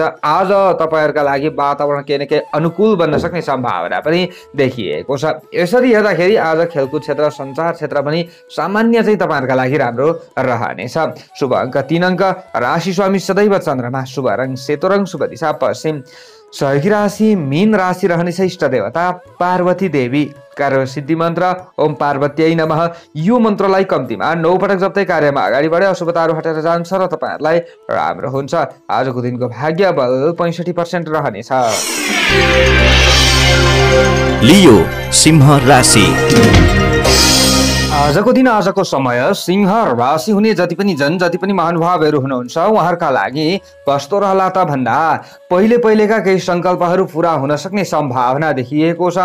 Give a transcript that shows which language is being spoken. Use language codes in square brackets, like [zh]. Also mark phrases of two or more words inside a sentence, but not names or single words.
[ne] आज तपाईहरूका लागि वातावरण केही न केही अनुकूल बन्न सक्ने सम्भावना पनि देखिएको छ। यसरी हेर्दाखेरि आज खेलकुद क्षेत्र सञ्चार क्षेत्र पनि सामान्य चाहिँ तपाईहरूका लागि राम्रो रहनेछ। शुभ अङ्क 3 अङ्क, राशि स्वामी सदैव चन्द्रमा, शुभ रङ सेतो रङ, शुभ दिशा पश्चिम, सहयोगी राशि मीन राशि रहनेछ। इष्ट देवता पार्वती देवी, कार्य सिद्धि मन्त्र [sa] ओम पार्वतीयै नमः। [ne] यो मन्त्रलाई कम्तीमा 9 पटक जप्दै कार्यमा अगाडि बढे अशुभताहरू हटेर जान्छ र तपाईहरूलाई राम्रो हुन्छ। आजको दिनको भाग्य बल 65% रहनेछ। लियो सिंह राशि। आजको दिन आजको समय सिंह राशि हुने जति पनि महानुभावहरू हुनुहुन्छ उहाँहरूका लागि कस्तो रहला त भन्दा पहिलेका केही सङ्कल्पहरू पूरा हुन सक्ने सम्भावना देखिएको छ।